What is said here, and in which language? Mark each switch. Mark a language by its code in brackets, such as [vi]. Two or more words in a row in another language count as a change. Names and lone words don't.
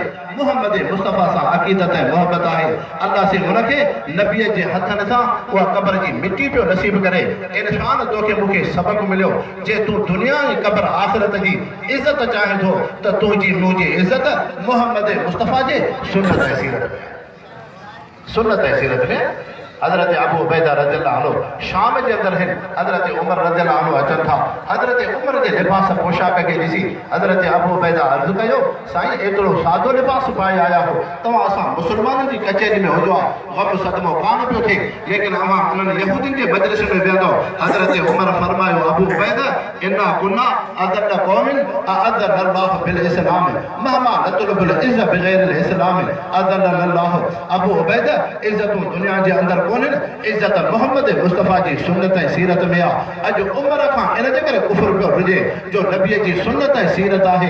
[sd] मोहम्मद मुस्तफ़ा सां अक़ीदत ऐं मोहब्बत आहे। अल्लाह से हुनखे नबीअ जे हथनि सां उहा क़ब्र जी मिटी पियो नसीब करे। इंसान तोखे मूंखे सबक़ मिलियो, जे तूं दुनिया ऐं क़ब्र आख़िरत जी इज़त चाहे थो त तुंहिंजी मुंहिंजी इज़त मोहम्मद मुस्तफ़ा जे सुन्नत ऐं सीरत में। सुन्नत ऐं सीरत में हज़रत अबू उबैदा [ar] رضي الله عنه [sd] शाम जे अंदरि आहिनि। हज़रत उमर [ar] رضي الله عنه [sd] अचनि था। हज़रत उमर जे लिबास पोशाक खे ॾिसी हज़रत अबू उबैदा अर्ज़ु कयो, साईं एतिरो सादो लिबास पाए आया हो, तव्हां असां मुस्लमाननि जी कचहरी में हुजो आहे, गम सदमो कान पियो थिए, लेकिन अवां उन्हनि यहूदियुनि जे मजलिस में वेंदो। [ar] हज़रत उमर फरमायो अबू उबैदा إنا كنا أذل قوم أذل الله بالإسلام مهما نطلب العزة بغير الإسلام أذل الله. [sd] अबू उबैदा इज़्ज़तूं दुनिया जे अंदरि इज़्ज़त मोहम्मद मुस्तफ़ा जी सुन्नत ऐं सीरत में आहे। अॼु उमर खां इन जे करे कुफ़्र पियो हुजे जो नबीअ जी सुन्नत ऐं सीरत आहे।